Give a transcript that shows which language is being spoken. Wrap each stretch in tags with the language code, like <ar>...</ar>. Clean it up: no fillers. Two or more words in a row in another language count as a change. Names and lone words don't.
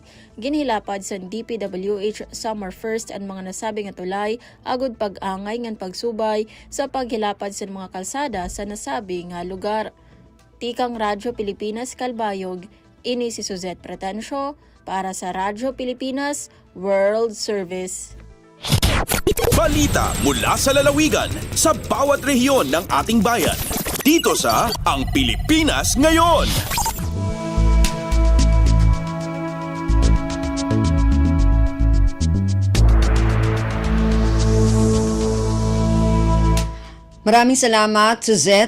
<war>Ginhilapad sa DPWH Summer 1st ang mga nasabi nga tulay agud pag-angay ngan pagsubay sa paghilapad sa mga kalsada sa nasabi nga lugar. Tikang Radyo Pilipinas Calbayog, Ini si Suzette Pratencio para sa Radyo Pilipinas World Service.</war> <tl>Balita mula sa lalawigan sa bawat rehiyon ng ating bayan. Dito sa Ang Pilipinas Ngayon. Maraming salamat, Suzette.</tl>